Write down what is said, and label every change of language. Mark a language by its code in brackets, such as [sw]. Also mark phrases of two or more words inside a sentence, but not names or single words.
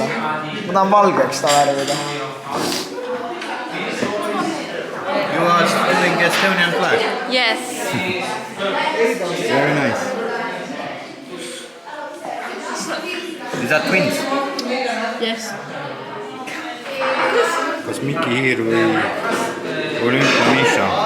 [et] Ma tahan valgeks ta värvida. [en] You are doing Estonian flag? Yes. Very nice. Is that twins? Yes. [et] Kas Miki Hiir või Olympia Misha?